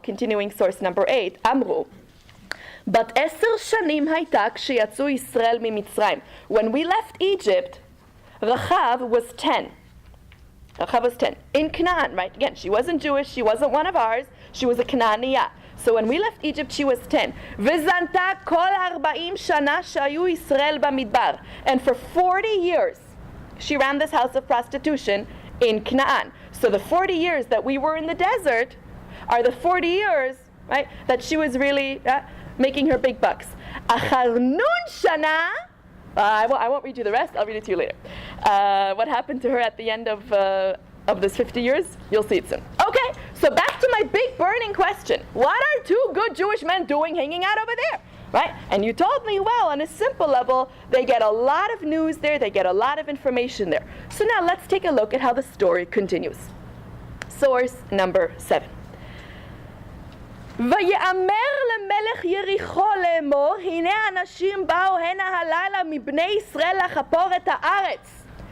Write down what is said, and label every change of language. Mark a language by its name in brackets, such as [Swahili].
[English] Continuing source number 8. Amru. But 10 shanim hayta [Hebrew] כשיצאו ישראל ממצרים. [English] When we left Egypt, Rachav was 10. Rachav was 10. In Canaan, right? Again, she wasn't Jewish. She wasn't one of ours. She was a Canaaniyah. So when we left Egypt, she was 10. [Hebrew] וזנתה כל 40 שנה שהיו ישראל במדבר. [English] And for 40 years, she ran this house of prostitution in Canaan. So the 40 years that we were in the desert are the 40 years, right, that she was really making her big bucks. Achar nun shana, I won't read you the rest, I'll read it to you later. What happened to her at the end of this 50 years? You'll see it soon. Okay, so back to my big burning question. What are 2 good Jewish men doing hanging out over there? Right? And you told me, well, on a simple level, they get a lot of news there, they get a lot of information there. So now let's take a look at how the story continues. Source number 7. [Hebrew] ויאמר למלך יריחו לאמור, הנה אנשים באו הנה הלילה מבני ישראל לחפור את הארץ.